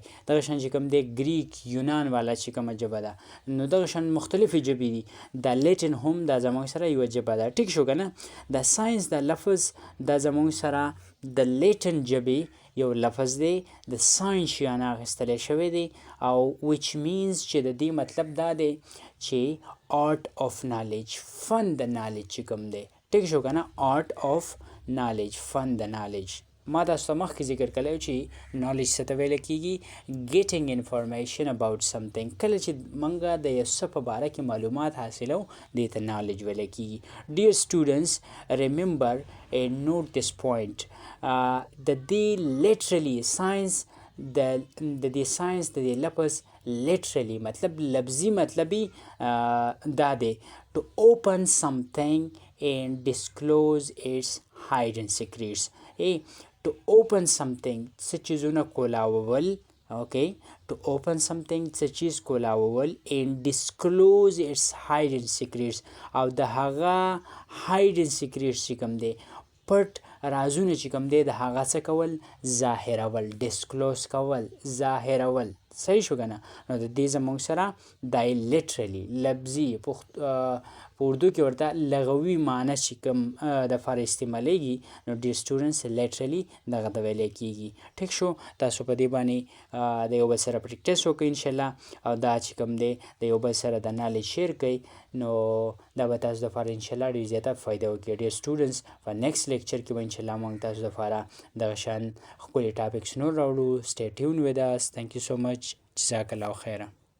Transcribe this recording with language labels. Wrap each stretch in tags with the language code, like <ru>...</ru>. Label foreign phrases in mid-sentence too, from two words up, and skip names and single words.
<ps>دغه شان چې کوم دی ګریک یونان والا چې کومه ژبه ده نو دغه شان مختلفې ژبې دي. دا لیټن هم دا زموږ سره یوه ژبه ده. ټیک شو که نه. دا ساینس دا لفظ دا زموږ سره د لیټن ژبې یو لفظ دی د ساینس شیانه اخیستلی شوی دی او</ps> <en>which means</en> <ps>چې د دې مطلب دا دی چې</ps> <en>art of knowledge</en> <ps>فن د نالج چې کوم دی. ټیک شو که نه</ps> <en>art of knowledge</en> <ps>فن د نالج. ما تاسو ته مخکې ذکر کړی چې نالج څه ته ویلی کېږي</ps> <en>getting information about something.</en> <ps>کله چې موږ د یو څه په باره کې معلومات حاصلو دې ته نالج ویلی کېږي.</ps> <en>ډیر students remember and note this point.</en> <ps>د دې</ps> <en>literally science</en> <ps>د دې ساينس د دې لفظ literally مطلب لفظي مطلبي دا دی</ps> <en>to open something and disclose its hidden secrets. To open something</en> <ps>څه چیزونه کولاول</ps> <en>okay to open something</en> <ps>څه چیز کولاول</ps> <en>and disclose its hidden secrets</en> <ps>او د هغه</ps> <en>hidden secrets</en> <ps>چې کوم دی پټ رازونه چې کوم دی د هغه څه کول ظاهرول disclose کول ظاهرول صحیح شو کنه نو د دې زموږ سره دا literally لفظي په اردو کې ورته لغوي معنی چې کوم د فار استعمالیږي نو ډیر سټوډنټس literally دغه ته ویلی کیږي ټیک شو تاسو په دې باندې د یو بل سره پریکټس وکړئ انشاءالله او دا چې کوم دی د یو بل سره د نالج شیر کړئ نو دا به تاسو دپاره انشاءالله ډېر زیاته فایده وکړي ډېر سټوډنټس په</ps> <en>next lecture</en> <ps>کې به انشاءالله موږ تاسو دپاره دغه شان ښکلي ټاپکس نور راوړو</ps> <en>stay tuned with us thank you so much</en> <ar>جزاک الله خیره</ar>